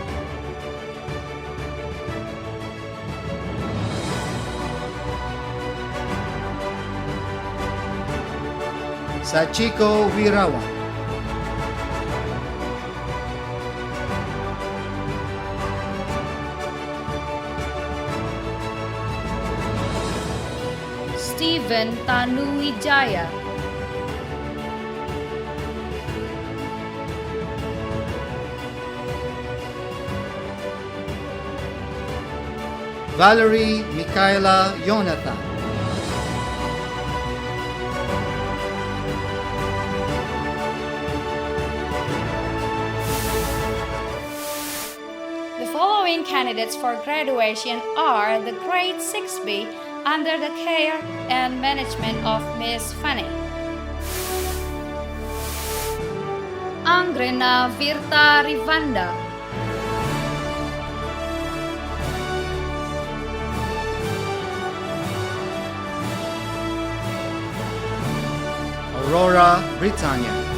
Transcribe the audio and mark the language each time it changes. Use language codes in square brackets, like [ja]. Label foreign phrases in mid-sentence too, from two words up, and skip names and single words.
[en] Sachiko Wirawan. Steven Tanuwijaya. Valerie Michaela Jonathan. The following candidates for graduation are the grade 6B under the care and management of Miss Fanny. Anggrena Virta Rivanda. Aurora Britannia.